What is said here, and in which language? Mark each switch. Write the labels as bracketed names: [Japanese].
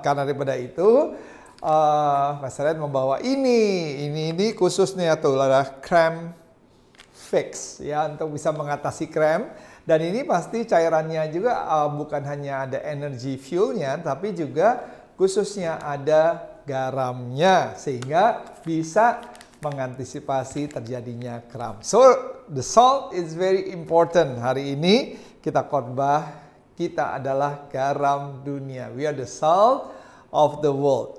[Indonesian] Karena daripada itu, saya membawa ini khususnya tuh adalah Cram Fix ya untuk bisa mengatasi kram. Dan ini pasti cairannya juga bukan hanya ada energy fuelnya, tapi juga khususnya ada garamnya sehingga bisa mengantisipasi terjadinya kram. [English] So the salt is very important. [Indonesian] Hari ini kita khotbah kita adalah garam dunia. [English] We are the salt of the world.